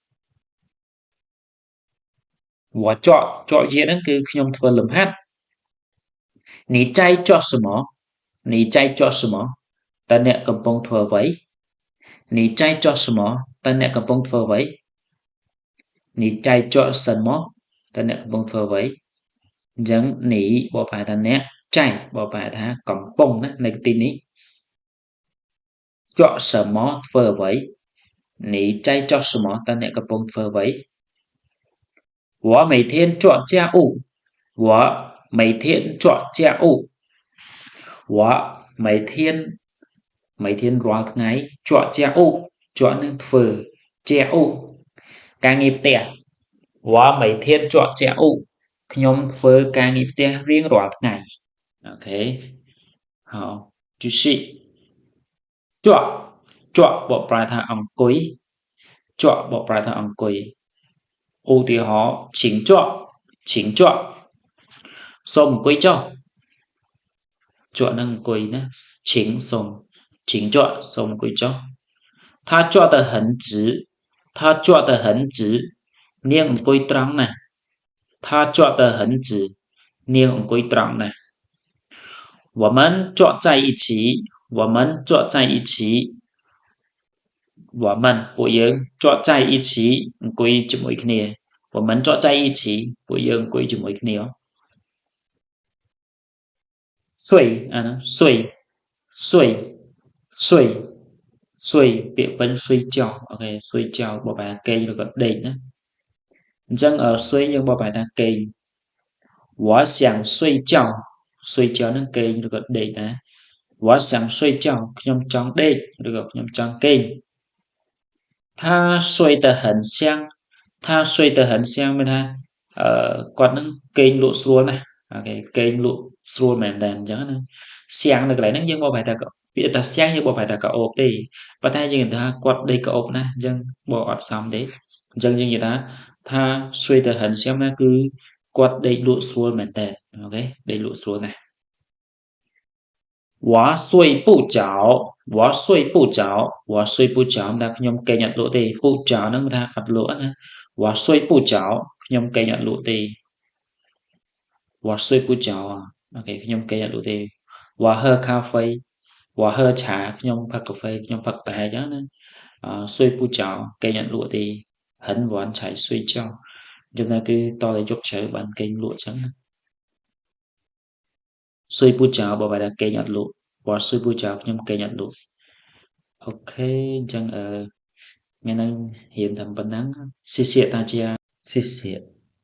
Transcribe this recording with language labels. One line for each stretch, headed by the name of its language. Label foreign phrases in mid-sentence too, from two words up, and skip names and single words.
Chinese: 我做作业
Khmer: ហ្នឹងគឺខ្ញុំធ្វើលំហាត់
Chinese: 你在做什么你在做什么
Khmer: តើអ្នកកំពុងធ្វើអ្វី
Chinese: 你在做什么
Khmer: តើអ្នកកំពុងធ្វើអ្វី
Chinese: 你在做什么
Khmer: តើអ្នកកំពុងធ្វើអ្វីអញ្ចឹង你បកប្រែថាអ្នកចៃបកប្រែថាកំពុងណានៅទីនេះ
Chinese: 做什么
Khmer: ធ្វើអ្វី
Chinese: 你在做什么
Khmer: តើអ្នកកំពុងធ្វើអ្វី
Chinese: 我每天做家务我每天做家务我每天
Khmer: រាល់ថ្ងៃជាប់ជាឧជាប់នឹងធ្វើ ជាឧការងារផ្ទះ
Chinese: 我每天做家务
Khmer: ខ្ញុំធ្វើការងារផ្ទះរៀងរាល់ថ្ងៃអូខេ
Chinese: 好继续
Khmer: ជាប់ជាប់បកប្រែ ថាអង្គុយជាប់បកប្រែថាអង្គុយឧទាហរណ៍
Chinese: 请坐请坐
Khmer: សូមអង្គុយចុះជាប់នឹងអង្គុយណា
Chinese: 请សូម请坐
Khmer: សូមអង្គុយចុះ
Chinese: 他坐得很直他坐得很直
Khmer: នាងអង្គុយត្រង់ណាស់
Chinese: 他坐得很直
Khmer: នាងអង្គុយត្រង់ណាស់
Chinese: 我们坐在一起我们坐在一起
Khmer: 我们ពួកយើង
Chinese: 坐在一起
Khmer: អង្គុយជាមួយគ្នា
Chinese: 我们坐在一起
Khmer: ពួកយើងអង្គុយជាមួយគ្នា 睡អាហ្នឹង睡ពាក្យពេញ睡觉អូខេ睡觉បបែគេងឬក៏ដេកណាអញ្ចឹង睡យើងបបែថាគេង
Chinese: 我想睡觉睡觉
Khmer: ហ្នឹងគេងឬក៏ដេកដែរ
Chinese: 我想睡觉
Khmer: ខ្ញុំចង់ដេកឬក៏ខ្ញុំចង់គេង
Chinese: 他睡得很香他睡得很香
Khmer: មានថាគាត់នឹងគេងលក់ស្រួលណាស់អូខេគេងលក់ស្រួលមែនតើអញ្ចឹងណាសៀងនៅកន្លែងហ្នឹងយើងបកប្រែថាពាក្យថាសៀងយើងបកប្រែថាកោបទេប៉ុន្តែយើងនិយាយថាគាត់ដេកកោបណាស់អញ្ចឹងបកអត់សមទេអញ្ចឹងយើងនិយាយថាថា
Chinese: 睡得很香
Khmer: ណាគឺគាត់ដេកលក់ស្រួលមែនតើអូខេដេកលក់ស្រួលណាស់
Chinese: 我睡不着我睡不着我睡不着
Khmer: តែខ្ញុំគេងអត់លក់ទេពូចោហ្នឹងថាអត់លក់ណា
Chinese: 我睡不着
Khmer: ខ្ញុំគេងអត់លក់ទេ
Chinese: 我睡不着
Khmer: អូខេខ្ញុំគេងអត់លក់ទេ
Chinese: 我喝咖啡我喝茶
Khmer: ខ្ញុំផឹកកាហ្វេខ្ញុំផឹកតែអញ្ចឹងណា
Chinese: 睡不着
Khmer: គេងអត់លក់ទេ
Chinese: 很晚才睡觉
Khmer: អញ្ចឹងគឺតតែយប់ជ្រៅបានគេងលក់អញ្ចឹងណា
Chinese: 睡不着
Khmer: បើបែរថាគេងអត់លក់
Chinese: 我睡不着
Khmer: ខ្ញុំគេងអត់លក់អូខេអញ្ចឹងថ្ងៃនេះរៀនតែប៉ុណ្ណឹង
Chinese: 谢谢大家谢谢